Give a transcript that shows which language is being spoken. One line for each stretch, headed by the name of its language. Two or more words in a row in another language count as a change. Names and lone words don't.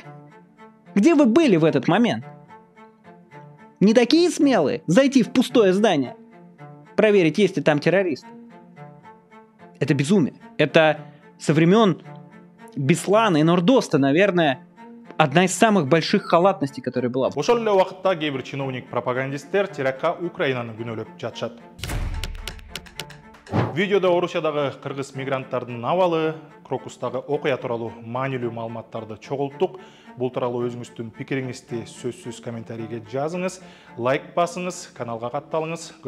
Russian: Где вы были в этот момент? Не такие смелые зайти в пустое здание, проверить, есть ли там террорист. Это безумие. Это со времен Беслана и Нордоста, наверное, одна из самых больших халатностей, которая была.
Kyrgyz: Ошол эле убакытта кээ бир чиновник-пропагандисттер терактка Украинаны күнөөлөп жатышат. Видеода Орусиядагы кыргыз мигранттардын абалы, Крокустагы окуя тууралуу маанилүү маалыматтарды чогулттук. Бул тууралуу өзүңүздүн пикириңизди сөзсүз комментарийге жазыңыз, лайк басыңыз, каналга катталыңыз.